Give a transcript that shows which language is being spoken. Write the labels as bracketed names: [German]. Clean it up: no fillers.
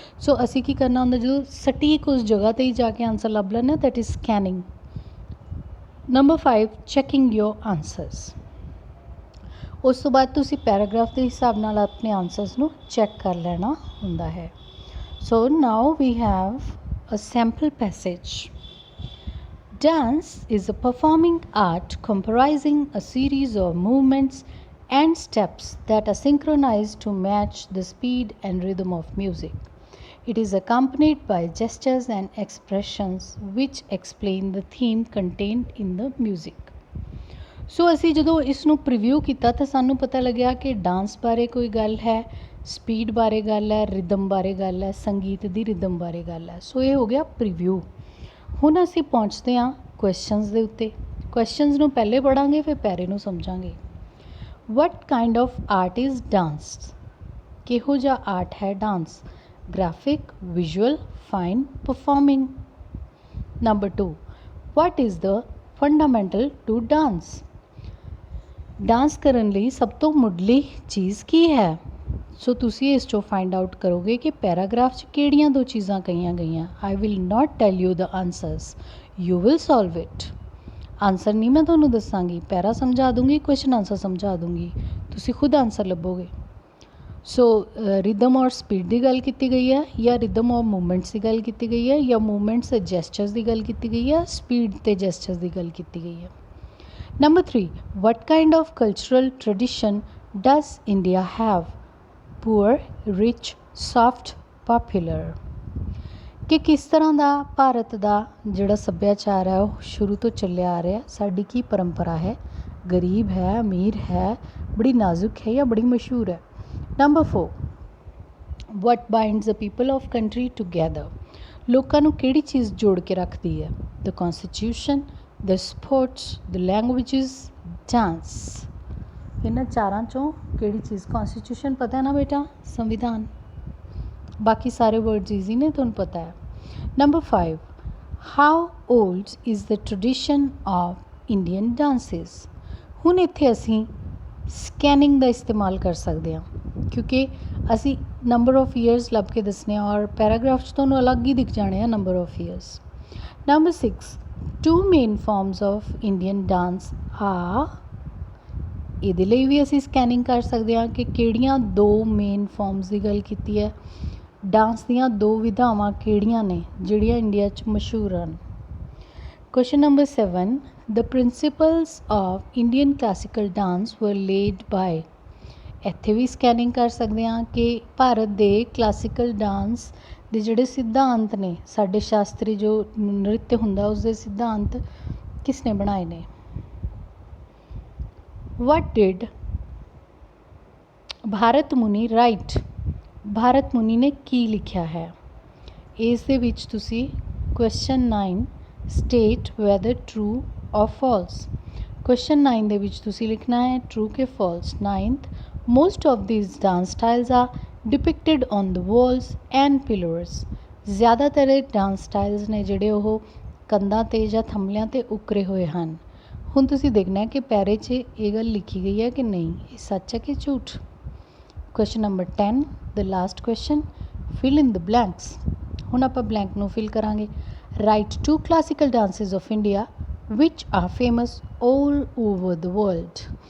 [Punjabi] ਸੋ ਅਸੀਂ ਕੀ ਕਰਨਾ ਹੁੰਦਾ, ਜਦੋਂ ਸਟੀਕ ਉਸ ਜਗ੍ਹਾ 'ਤੇ ਹੀ ਜਾ ਕੇ ਆਨਸਰ ਲੱਭ ਲੈਂਦੇ, [English] That is scanning. [Punjabi] Number 5, checking your answers. ਉਸ ਤੋਂ ਬਾਅਦ ਤੁਸੀਂ ਪੈਰਾਗ੍ਰਾਫ ਦੇ ਹਿਸਾਬ ਨਾਲ ਆਪਣੇ ਆਨਸਰਸ ਨੂੰ ਚੈੱਕ ਕਰ ਲੈਣਾ ਹੁੰਦਾ ਹੈ। [English] So now we have a sample passage. Dance is a performing art comprising a series of movements and steps that are synchronized to match the speed and rhythm of music. It is accompanied by gestures and expressions which explain the theme contained in the music. [Punjabi] ਸੋ ਅਸੀਂ ਜਦੋਂ ਇਸ ਨੂੰ preview ਕੀਤਾ ਤਾਂ ਸਾਨੂੰ ਪਤਾ ਲੱਗਿਆ ਕਿ ਡਾਂਸ ਬਾਰੇ ਕੋਈ ਗੱਲ ਹੈ, ਸਪੀਡ ਬਾਰੇ ਗੱਲ ਹੈ, ਰਿਦਮ ਬਾਰੇ ਗੱਲ ਹੈ, ਸੰਗੀਤ ਦੀ ਰਿਦਮ ਬਾਰੇ ਗੱਲ ਹੈ। ਸੋ ਇਹ ਹੋ ਗਿਆ ਪ੍ਰੀਵਿਊ। ਹੁਣ ਅਸੀਂ ਪਹੁੰਚਦੇ ਹਾਂ ਕੁਐਸਚਨਸ ਦੇ ਉੱਤੇ। ਕੁਐਸਚਨਸ ਨੂੰ ਪਹਿਲੇ ਪੜ੍ਹਾਂਗੇ ਫਿਰ ਪੈਰੇ ਨੂੰ ਸਮਝਾਂਗੇ। [English] What kind of art is dance? [Punjabi] ਕਿਹੋ ਜਿਹਾ ਆਰਟ ਹੈ dance? [English] Graphic, visual, fine, performing. Number 2, what is the fundamental to dance? [Punjabi] Dance ਕਰਨ ਲਈ ਸਭ ਤੋਂ ਮੁੱਢਲੀ ਚੀਜ਼ ਕੀ ਹੈ? ਸੋ ਤੁਸੀਂ ਇਸ 'ਚੋਂ ਫਾਈਂਡ ਆਊਟ ਕਰੋਗੇ ਕਿ ਪੈਰਾਗ੍ਰਾਫ 'ਚ ਕਿਹੜੀਆਂ ਦੋ ਚੀਜ਼ਾਂ ਕਹੀਆਂ ਗਈਆਂ। [English] I will not tell you the answers, you will solve it. [Punjabi] Answer ਨਹੀਂ ਮੈਂ ਤੁਹਾਨੂੰ ਦੱਸਾਂਗੀ, ਪੈਰਾ ਸਮਝਾ ਦੂੰਗੀ, ਕੁਐਸਚਨ ਆਨਸਰ ਸਮਝਾ ਦੂੰਗੀ, ਤੁਸੀਂ ਖੁਦ ਆਨਸਰ ਲੱਭੋਗੇ। ਸੋ ਰਿਦਮ ਔਰ ਸਪੀਡ ਦੀ ਗੱਲ ਕੀਤੀ ਗਈ ਹੈ, ਜਾਂ ਰਿਦਮ ਔਰ ਮੂਵਮੈਂਟਸ ਦੀ ਗੱਲ ਕੀਤੀ ਗਈ ਹੈ, ਜਾਂ ਮੂਵਮੈਂਟਸ ਅਤੇ ਜੈਸਚਰਸ ਦੀ ਗੱਲ ਕੀਤੀ ਗਈ ਹੈ, ਸਪੀਡ ਅਤੇ ਜੈਸਚਰਸ ਦੀ ਗੱਲ ਕੀਤੀ ਗਈ ਹੈ। [English] Number 3, what kind of cultural tradition does India have? Poor, rich, soft, popular? [Punjabi] ਕਿ ਕਿਸ ਤਰ੍ਹਾਂ ਦਾ ਭਾਰਤ ਦਾ ਜਿਹੜਾ ਸੱਭਿਆਚਾਰ ਹੈ ਉਹ ਸ਼ੁਰੂ ਤੋਂ ਚੱਲਿਆ ਆ ਰਿਹਾ, ਸਾਡੀ ਕੀ ਪਰੰਪਰਾ ਹੈ, ਗਰੀਬ ਹੈ, ਅਮੀਰ ਹੈ, ਬੜੀ ਨਾਜ਼ੁਕ ਹੈ ਜਾਂ ਬੜੀ ਮਸ਼ਹੂਰ ਹੈ। [English] Number 4, what binds the people of country together? [Punjabi] ਲੋਕਾਂ ਨੂੰ ਕਿਹੜੀ ਚੀਜ਼ ਜੋੜ ਕੇ ਰੱਖਦੀ ਹੈ? [English] The constitution, the sports, the languages, dance। [Punjabi] ਇਹਨਾਂ ਚਾਰਾਂ ਚੋਂ ਕਿਹੜੀ ਚੀਜ਼? ਕੌਨਸਟੀਟਿਊਸ਼ਨ ਪਤਾ ਹੈ ਨਾ ਬੇਟਾ, ਸੰਵਿਧਾਨ। ਬਾਕੀ ਸਾਰੇ ਵਰਡਸ ਈਜ਼ੀ ਨੇ, ਤੁਹਾਨੂੰ ਪਤਾ ਹੈ। [English] Number 5, how old is the tradition of Indian dances? [Punjabi] ਹੁਣ ਇੱਥੇ ਅਸੀਂ ਸਕੈਨਿੰਗ ਦਾ ਇਸਤੇਮਾਲ ਕਰ ਸਕਦੇ ਹਾਂ, ਕਿਉਂਕਿ ਅਸੀਂ ਨੰਬਰ ਆਫ ਈਅਰਸ ਲੱਭ ਕੇ ਦੱਸਣੇ ਆ ਔਰ ਪੈਰਾਗ੍ਰਾਫ 'ਚ ਤੁਹਾਨੂੰ ਅਲੱਗ ਹੀ ਦਿਖ ਜਾਣੇ ਆ number of years. [English] Number 6, two main forms of Indian dance are। [Punjabi] ਇਹਦੇ ਲਈ ਵੀ ਅਸੀਂ ਸਕੈਨਿੰਗ ਕਰ ਸਕਦੇ ਹਾਂ ਕਿ ਕਿਹੜੀਆਂ ਦੋ ਮੇਨ ਫਾਰਮਸ ਦੀ ਗੱਲ ਕੀਤੀ ਹੈ, ਡਾਂਸ ਦੀਆਂ ਦੋ ਵਿਧਾਵਾਂ ਕਿਹੜੀਆਂ ਨੇ ਜਿਹੜੀਆਂ ਇੰਡੀਆ 'ਚ ਮਸ਼ਹੂਰ ਹਨ। [English] Question number 7, the principles of Indian classical dance were laid by। [Punjabi] ਇੱਥੇ ਵੀ ਸਕੈਨਿੰਗ ਕਰ ਸਕਦੇ ਹਾਂ ਕਿ ਭਾਰਤ ਦੇ ਕਲਾਸੀਕਲ ਡਾਂਸ ਦੇ ਜਿਹੜੇ ਸਿਧਾਂਤ ਨੇ, ਸਾਡੇ ਸ਼ਾਸਤਰੀ ਜੋ ਨ੍ਰਿਤ ਹੁੰਦਾ ਉਸਦੇ ਸਿਧਾਂਤ ਕਿਸ ਨੇ ਬਣਾਏ ਨੇ। [English] What did Bharat Muni write? [Punjabi] Bharat ਮੁਨੀ ਨੇ ਕੀ ਲਿਖਿਆ ਹੈ? ਇਸ ਦੇ ਵਿੱਚ ਤੁਸੀਂ ਕੁਐਸਚਨ 9 [English] State whether true or false. [Punjabi] ਕੁਐਸਚਨ 9 ਦੇ ਵਿੱਚ ਤੁਸੀਂ ਲਿਖਣਾ ਹੈ ਟਰੂ ਕਿ false. [English] 9th, most of these dance styles are depicted on the walls and pillars। [Punjabi] ਜ਼ਿਆਦਾਤਰ ਡਾਂਸ ਸਟਾਈਲਸ ਨੇ ਜਿਹੜੇ ਉਹ ਕੰਧਾਂ 'ਤੇ ਜਾਂ ਥੰਮਲਿਆਂ 'ਤੇ ਉਕਰੇ ਹੋਏ ਹਨ। ਹੁਣ ਤੁਸੀਂ ਦੇਖਣਾ ਕਿ ਪੈਰੇ 'ਚ ਇਹ ਗੱਲ ਲਿਖੀ ਗਈ ਹੈ ਕਿ ਨਹੀਂ, ਇਹ ਸੱਚ ਹੈ ਕਿ ਝੂਠ। [English] Question number 10, the last question, fill in the blanks. [Punjabi] ਹੁਣ ਆਪਾਂ ਬਲੈਂਕ ਨੂੰ ਫਿਲ ਕਰਾਂਗੇ। [English] Write 2 classical dances of India which are famous all over the world.